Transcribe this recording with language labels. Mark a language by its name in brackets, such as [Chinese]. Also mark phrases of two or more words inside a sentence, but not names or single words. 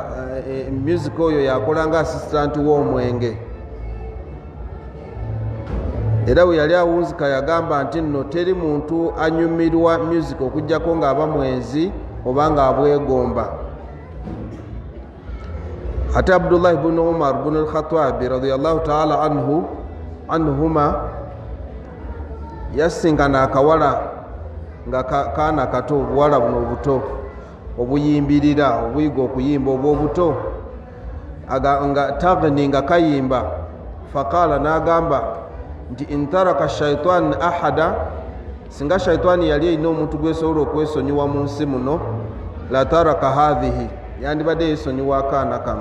[Ganda] Music oyo yakola nga assistant w'omwenge, era we yali awunzika yagamba nti nno teri muntu anyumirwa music okujjako ng'aba mwenzi oba ng'abwegomba. Ate Abdullah ibn Umar ibn al-Khattabi [Arabic] رضي الله تعالى عنهما [Ganda] yasingana akawala nga kaana kato, obuwala buno obuto obuyimbirira, obuyiga okuyimba obw'obuto, nga tagni nga kayimba. Faqala, n'agamba nti [Arabic] إن ترك الشيطان أحدا, [Ganda] singa shaitani yali erina omuntu gwesobola okwesonyiwa mu nsi muno, [Arabic] لترك هذه, [Ganda] yandibadde yesonyiwa akaana kano.